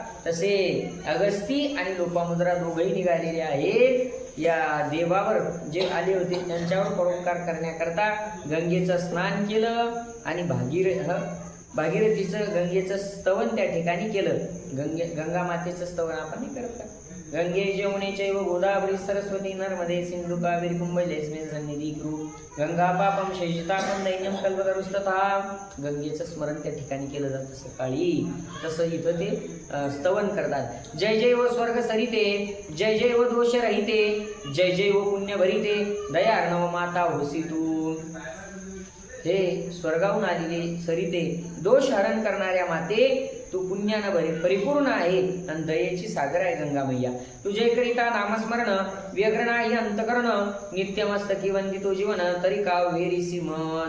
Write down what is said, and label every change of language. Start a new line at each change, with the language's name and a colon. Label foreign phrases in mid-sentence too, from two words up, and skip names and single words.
Marathi: तसे अगस्ती आणि लोपामुद्रा दोघेही निघालेले आहेत. या देवावर जे आले होते त्यांच्यावर परोपकार करण्याकरता गंगेचं स्नान केलं आणि भागीरथीचं गंगेचं स्तवन त्या ठिकाणी केलं. गंगा मातेचं स्तवन आपण नाही करत का?
Sanskrit: गंगे जमुने चैव गोदावरी सरस्वती नर्मदे सिंधु कावेरी कुंभलेस्मिन् सन्निधी कुरु गंगा पापम शेषितापम दैन्यम कल्पतरुस्तथा.
Marathi: गंगेचं स्मरण त्या ठिकाणी केलं जातं सकाळी. तसं इथं ते स्तवन करतात. जय जय व स्वर्ग सरिते जय जय व दोष रहिते जय जय व पुण्य भरिते दयार्णव माता होसी तू. हे स्वर्गाहून आलेले सरिते दोष हरण करणाऱ्या माते तू पुण्यानं परिपूर्ण आहे आणि दयेची सागर आहे गंगा मैया. तुझे करिता नामस्मरण व्यग्र नाही अंतकरण नित्यमस्तकी वंदितो जीवन तरी का वेरीसी मज.